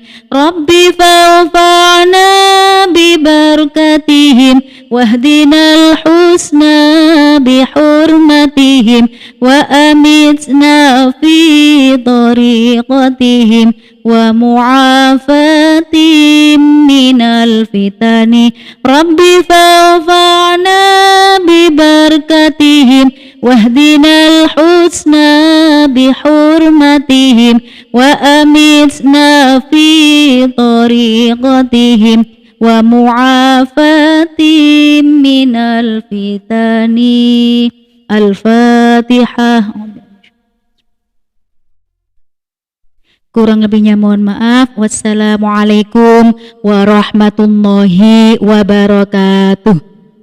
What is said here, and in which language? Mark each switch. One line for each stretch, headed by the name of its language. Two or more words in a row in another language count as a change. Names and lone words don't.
Arabic: ربي فانفعنا ببركاتهم واهدنا الحسنى بحرمتهم وأمتنا في طريقتهم ومعافاة من الفتن. ربي فانفعنا ببركاتهم واهدنا الحسنى بحرمتهم وأمتنا في طريقتهم ومعافاة من الفتن. Al-Fatihah.
Indonesian: Kurang lebihnya mohon maaf.
Arabic: والسلام عليكم ورحمة الله وبركاته.